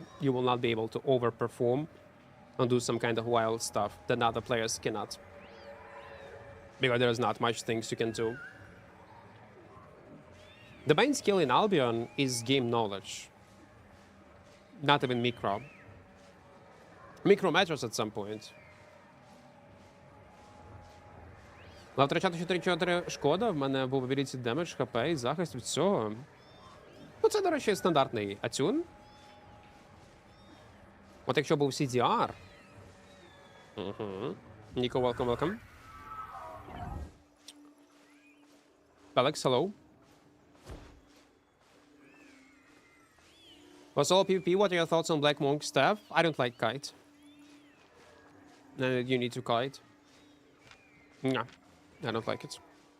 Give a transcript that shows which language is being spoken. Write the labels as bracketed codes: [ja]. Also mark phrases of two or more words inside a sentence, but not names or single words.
[en] You will not be able to overperform and do some kind of wild stuff that other players cannot. Because there's not much things you can do. The main skill in Albion is game knowledge. Not even micro. Micro matters at some point. [uk] Але втрачати 4 шкода, в мене був [en] ability damage, [uk] хп і захист від цього. Ну це, до речі, стандартний атюн. От якщо був CDR. Ніко, [en] welcome. Alex, hello. For solo PvP, what are your thoughts on Black Monk staff? I don't like kite. You need to kite. No, I don't like it.